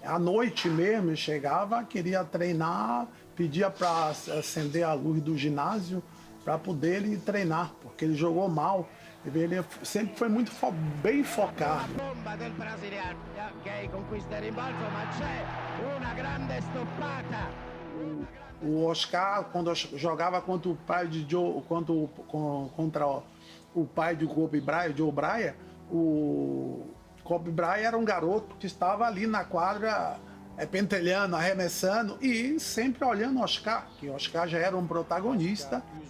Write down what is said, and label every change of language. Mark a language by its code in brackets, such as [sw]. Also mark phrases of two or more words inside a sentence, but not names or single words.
[pt] À noite mesmo, chegava, queria treinar, pedia para acender a luz do ginásio para poder ele treinar, porque ele jogou mal. Ele sempre foi muito bem focado. [it] Bomba del brasiliano, ok, conquista il rimbalzo, ma c'è una grande stoppata. [pt] O Oscar, quando jogava contra o pai de Joe, contra o pai de Kobe Bryant, Joe Bryant, o Kobe Bryant era um garoto que estava ali na quadra pentelhando, arremessando e sempre olhando o Oscar, que o Oscar já era um protagonista.